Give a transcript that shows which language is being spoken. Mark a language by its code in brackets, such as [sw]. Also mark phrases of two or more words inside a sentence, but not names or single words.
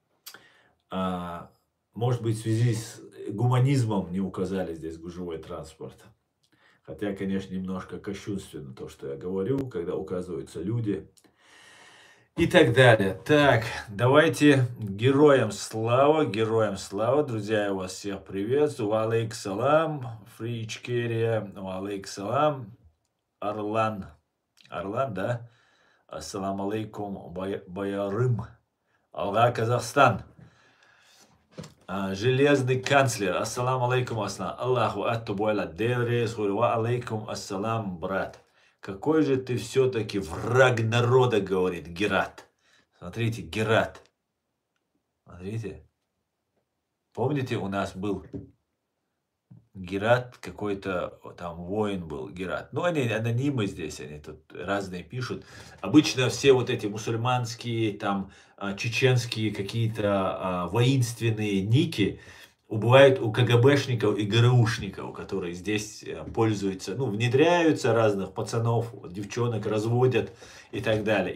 [ru] Может быть, в связи с гуманизмом не указали здесь гужевой транспорт. Хотя, конечно, немножко кощунственно то, что я говорю, когда указываются люди и так далее. Так, давайте героям слава, друзья, я вас всех приветствую. [ar] وعليك السلام, Free Ичкерия, وعليك السلام, Орлан, да? السلام عليكم, [kk] Боярым, Алга, Казахстан. [ru] Железный канцлер, [ar] السلام عليكم, аслан, Аллаху атту бойла дерес, وعليكم السلام, [ru] брат. Какой же ты все-таки враг народа, говорит Герат. Смотрите, Герат. Смотрите. Помните, у нас был Герат, какой-то там воин был, Герат. Ну, они анонимы здесь, они тут разные пишут. Обычно все вот эти мусульманские, там, чеченские какие-то воинственные ники бывают у КГБшников и ГРУшников, которые здесь пользуются, ну, внедряются разных пацанов, девчонок разводят и так далее.